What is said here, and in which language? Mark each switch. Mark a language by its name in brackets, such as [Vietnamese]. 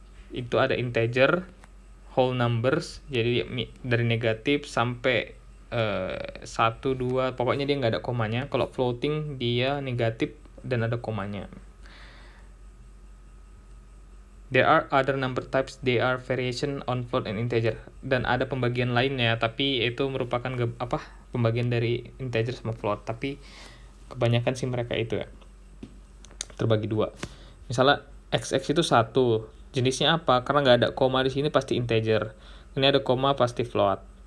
[Indonesian] Itu ada integer, [English] whole numbers, [Indonesian] jadi dari negatif sampai 1, 2, pokoknya dia nggak ada komanya. Kalau floating dia negatif dan ada komanya. [English] There are other number types, they are variation on float and integer. [Indonesian] Dan ada pembagian lainnya, tapi itu merupakan pembagian dari integer sama float, tapi kebanyakan sih mereka itu ya terbagi dua. Misalnya xx itu 1, jenisnya apa? Karena nggak ada koma di sini pasti integer. Ini ada koma pasti float.